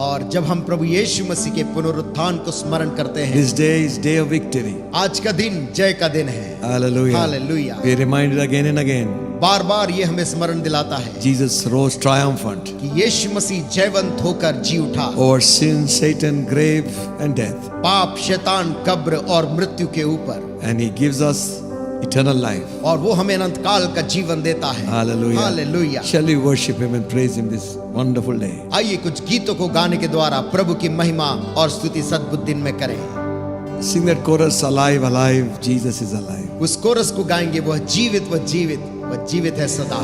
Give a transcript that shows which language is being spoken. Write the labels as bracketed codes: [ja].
[hi] और जब हम प्रभु यीशु मसीह के पुनरुत्थान को स्मरण करते हैं, [en] This day is day of victory. [hi] आज का दिन जय का दिन है। [en] Hallelujah. [hi] Hallelujah. [en] We are reminded again and again. [hi] बार बार ये हमें स्मरण दिलाता है [en] Jesus rose triumphant [hi] कि यीशु मसीह जयवंत होकर जी उठा [en] over sin, Satan, grave and death. [hi] पाप, शैतान, कब्र और मृत्यु के ऊपर। [en] And he gives us eternal life. [hi] और वो हमें अनंत काल का जीवन देता है। [en] Hallelujah. [hi] Hallelujah. [en] Shall we worship him and praise him this wonderful day? [hi] आइए कुछ गीतों को गाने के द्वारा प्रभु की महिमा और स्तुति इस अद्भुत दिन में करें। [en] Sing that chorus, alive, alive, Jesus is alive. [hi] उस कोरस को गाएंगे, वह जीवित, वह जीवित, वह जीवित है सदा।